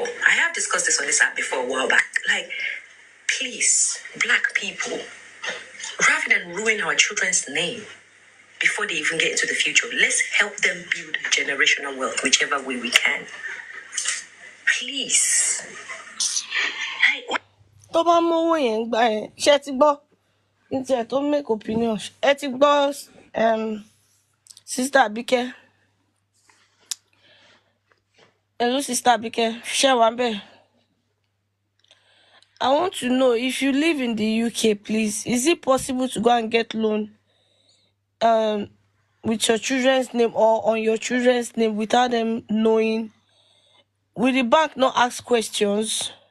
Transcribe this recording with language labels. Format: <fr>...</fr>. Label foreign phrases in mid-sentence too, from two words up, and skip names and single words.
<en>I have discussed this on this app before a while back. Like, please, black people, rather than ruin our children's name before they even get into the future, let's help them build generational wealth whichever way we can. Please.</en> <yo>tó bá mówó yẹn gbà yẹn ṣe ti gbọ́ ní tiẹ̀ tó</yo> <en>make opinion</en> <yo>ẹ ti gbọ́ sister Abike.</yo> <en>Hello sister</en> <yo>Abike, ṣé wà ńbẹ̀?</yo> <en>I want to know, if you live in the UK, please, is it possible to go and get loan with your children's name or on your children's name without them knowing? Will the bank not ask questions?</en>